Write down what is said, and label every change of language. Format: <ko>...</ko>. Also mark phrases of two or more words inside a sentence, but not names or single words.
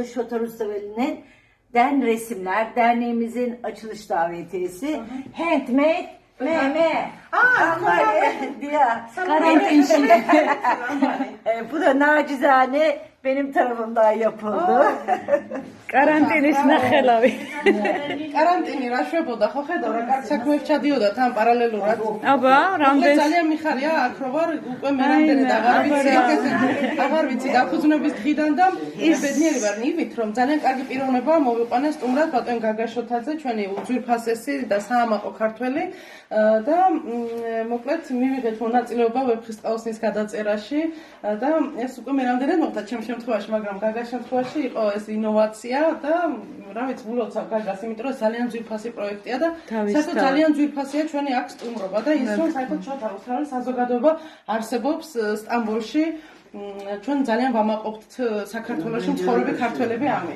<tr>Şotar Ustaveli'nin resimler, derneğimizin açılış davetiyesi.</tr> <en>Handmade meme.</en> <tr>Bu da nacizane benim tarafımdan yapıldı.</tr> <ka>კარანტინის ნახელავი. Karantini რა შვებოდა ხო ხედავ რა კაც საქმეებს ჩადიოდა თან პარალელურად. აბა, რამდენს ძალიან მიხარია აქ რო ვარ უკვე მე რამდენი აღარ ვიცი დაფუძნების დღიდან და ბედნიერი ვარ ნივით რომ ძალიან კარგი პიროვნებაა მოვიყვანეს სტუმრად ბატონ გაგა შოთაძე ჩვენი უძვირფასესი და საამაყო ქართველი და მოკლედ მივიღეთ მონაწილეობა ვეფხისტყაოსნის გადაწერაში და ეს უკვე მე რამდენად მოხდა ჩემ შემთხვევაში მაგრამ გაგას შემთხვევაში იყო ეს ინოვაცია და რა ვიცი ულოცავ გაგას იმიტომ რომ ძალიან ძვირფასი პროექტია და საერთოდ ძალიან ძვირფასია ჩვენი აქ სტუმრობა და ის რომ საერთოდ Şotar Ustaveli საზოგადოება არსებობს სტამბოლში ჩვენ ძალიან ვამაყობთ საქართველოში მცხოვრები ქართველები ამით.</ka>